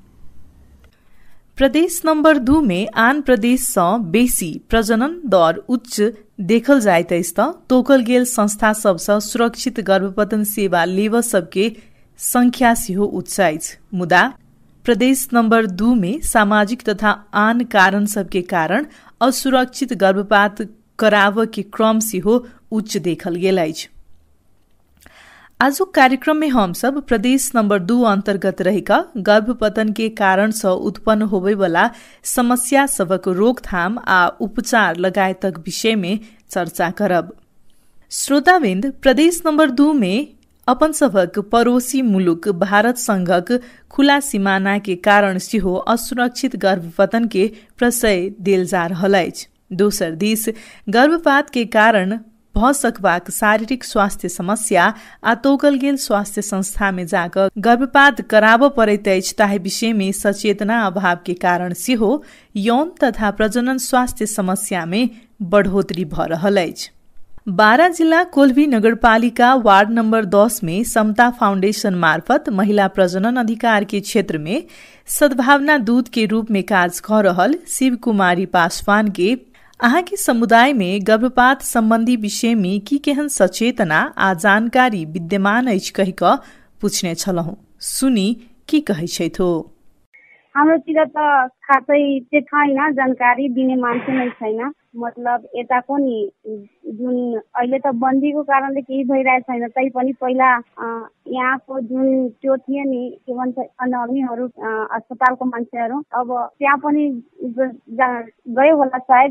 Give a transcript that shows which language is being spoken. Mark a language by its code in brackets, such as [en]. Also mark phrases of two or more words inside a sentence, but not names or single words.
[mai] प्रदेश नंबर 2 में आन प्रदेश सँ बेसी प्रजनन दर उच्च देखल जाइत अछि त तोकल गेल संस्था सब सँ सुरक्षित गर्भपतन सेवा लेब सबके संख्या सेहो उच्च अछि। मुदा प्रदेश नंबर 2 में सामाजिक तथा आन कारण सबके कारण असुरक्षित गर्भपात कराव के क्रम सेहो उच्च देखल गेल अछि। आजुक कार्यक्रम में हम सब प्रदेश नंबर 2 अंतर्गत रहेका गर्भपतन के कारण सँ उत्पन्न होबे वाला समस्या सबक रोकथाम आ उपचार लगायतक विषय में चर्चा करब। श्रोताबिंद, प्रदेश नंबर 2 में अपन सबक पड़ोसी मुलुक भारत संघक खुला सीमाना के कारण सेहो असुरक्षित गर्भपतन के प्रशय देल जा रहल अछि। दोसर दिस गर्भपात के कारण भ सकबाक शारीरिक स्वास्थ्य समस्या आ तोकल गेल स्वास्थ्य संस्था में जाकर गर्भपात कराब पड़ैत अछि ताहि विषय में सचेतना अभाव के कारण सेहो यौन तथा प्रजनन स्वास्थ्य समस्या में बढ़ोतरी भ रहल अछि। बारा जिला कोल्भी नगरपालिका वार्ड नंबर 10 में समता फाउंडेशन मार्फत महिला प्रजनन अधिकार के क्षेत्र में सद्भावना दूत के रूप में कार्य कर रहल शिव कुमारी पासवान के अहाँ के समुदाय में गर्भपात संबंधी विषय में की केहन सचेतना आ जानकारी विद्यमान अछि कहि क पूछने छलहुँ। सुनी की कहै छथि। [ne] हाम्रोतिर त खासै चाहिँ छैन, जानकारी दिने मान्छे नै छैन। मतलब यताको नि जुन अहिले त बन्दीको कारणले केही भइरहेको छैन, तै पनि पहिला यहाँको जुन त्यो थियो नि के भन्छ अनअमीहरू अस्पतालको मान्छेहरू अब त्यहाँ पनि गयो होला सायद।